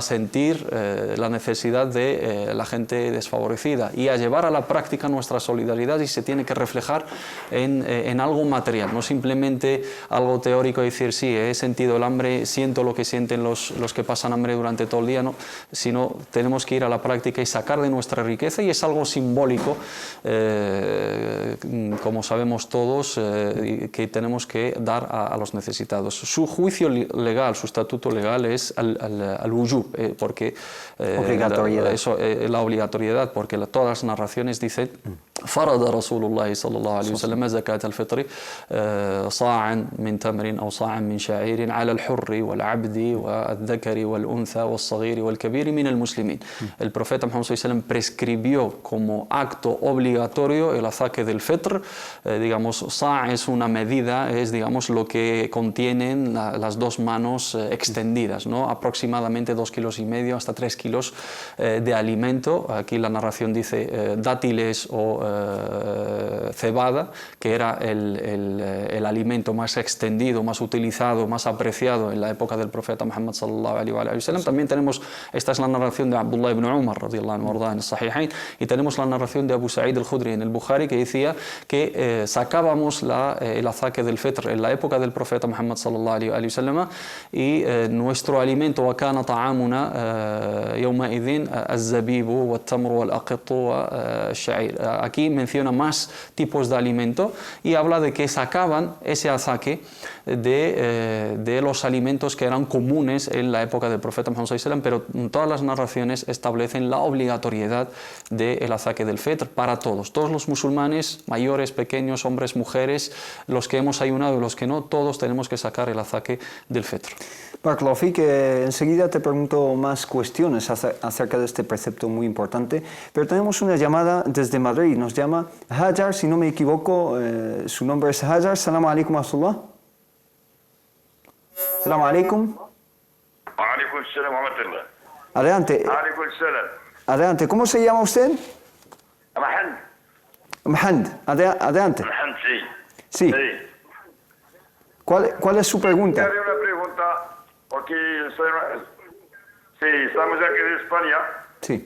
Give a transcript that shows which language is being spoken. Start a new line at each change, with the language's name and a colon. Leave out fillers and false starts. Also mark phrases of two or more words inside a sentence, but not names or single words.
Spanish: sentir la necesidad de la gente desfavorecida y a llevar a la práctica nuestra solidaridad, y se tiene que reflejar en algo material, no simplemente algo teórico, decir sí, he sentido el hambre, siento lo que sienten los que pasan hambre durante todo el día, no, sino tenemos que ir a la práctica y sacar de nuestra riqueza, y es algo simbólico, como sabemos todos, que tenemos que dar a los necesitados. Su juicio legal, su estatuto legal es al wujub, porque la obligatoriedad, porque todas las narraciones dicen
Arabic: فرض رسول الله صلى الله عليه وسلم زكاة الفطر صاعا من تمر أو صاعا من شعير على الحر والعبد والذكر والأنثى والصغير والكبير من المسلمين.
Spanish: El profeta Muhammad
Arabic: صلى الله عليه وسلم
Spanish: prescribió como acto obligatorio el azaque del fitr. Digamos, sa' es una medida, es, digamos, lo que contienen las dos manos extendidas, ¿no? Aproximadamente 2,5 kilos hasta 3 kilos de alimento. Aquí la narración dice dátiles o cebada, que era el alimento más extendido, más utilizado, más apreciado en la época del profeta Muhammad
Arabic: صلى الله عليه وسلم.
Spanish: También tenemos, esta es la narración de Abdullah ibn Umar
Arabic: رضي الله عنه
Spanish: en el Sahihain, y tenemos la narración de Abu Sa'id al-Khudri en el Bukhari, que decía que sacábamos el azaque del fitr en la época del profeta Muhammad
Arabic: صلى الله عليه وسلم,
Spanish: y nuestro alimento
Arabic: وكان طعامنا يومئذ الزبيب والتمر والأقط والشعير.
Spanish: Aquí menciona más tipos de alimento y habla de que sacaban ese azaque de los alimentos que eran comunes en la época del profeta Muhammad
Arabic: صلى الله عليه وسلم,
Spanish: pero todas las narraciones establecen la obligatoriedad del azaque del fitr para todos los musulmanes, mayores, pequeños, hombres, mujeres, los que hemos ayunado y los que no, todos tenemos que sacar el azaque del fitr.
Arabic: بارك الله فيك,
Spanish: enseguida te pregunto más cuestiones acerca de este precepto muy importante, pero tenemos una llamada desde Madrid. Nos llama Hajar, si no me equivoco, su nombre es Hajar.
Arabic: السلام عليكم ورحمة الله. السلام عليكم. عليكم السلام ورحمة الله.
Spanish: Adelante.
Arabic: عليكم السلام.
Spanish: Adelante. ¿Cómo se llama usted? Mahand. Mahand. Adelante. Mahand, sí. Sí. ¿Cuál es su pregunta? Haré una pregunta, porque estamos aquí en España. Sí.